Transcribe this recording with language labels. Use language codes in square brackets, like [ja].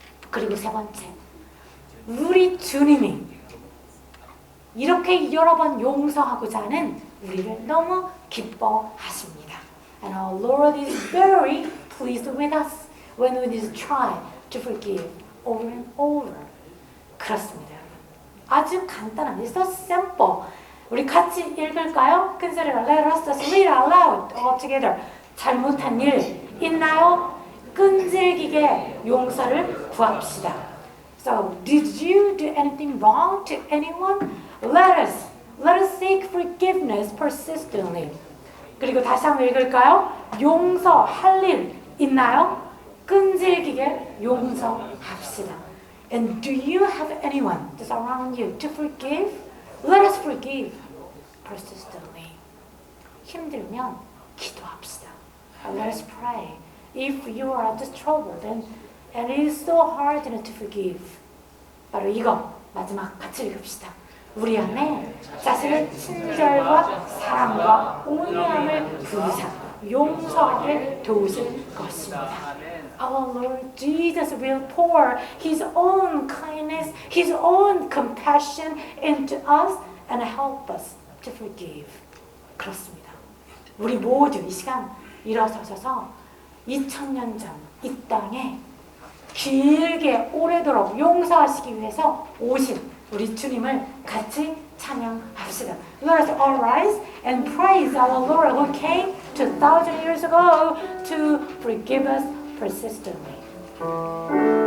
[ko] 그리고 세 번째, 우리 주님이 이렇게 여러 번 용서하고자 하는 우리를 너무 기뻐하십니다. [en] And our Lord is very pleased with us when we just try to forgive over and over. [ko] 그렇습니다. 아주 간단한, [en] it's so simple. [ko] 우리 같이 읽을까요? 큰 소리로 [en] Let us just read out loud all together. [ko] 잘못한 일 있나요? 끈질기게 용서를 구합시다. [en] So, did you do anything wrong to anyone? Let us seek forgiveness persistently. [ko] 그리고 다시 한번 읽을까요? 용서할 일 있나요? 끈질기게 용서합시다. [en] And do you have anyone that's around you to forgive? Let us forgive persistently. [ko] 힘들면 기도합시다. [en] Let us pray. if you are just troubled and it is so hard to forgive. [ko] 바로 이거 마지막 같이 읽읍시다. 우리 안에 자신의 친절과 사랑과 온유함을 부으사 용서하게 도우실 것입니다. [en] Our Lord Jesus will pour His own kindness, His own compassion into us and help us to forgive. [ko] 그렇습니다. 우리 모두 이 시간 일어서셔서 2000년 전 이 땅에 길게 오래도록 용서하시기 위해서 오신 우리 주님을 같이 찬양합시다. [en] Let us all rise and praise our Lord who came 2000 years ago to forgive us persistently.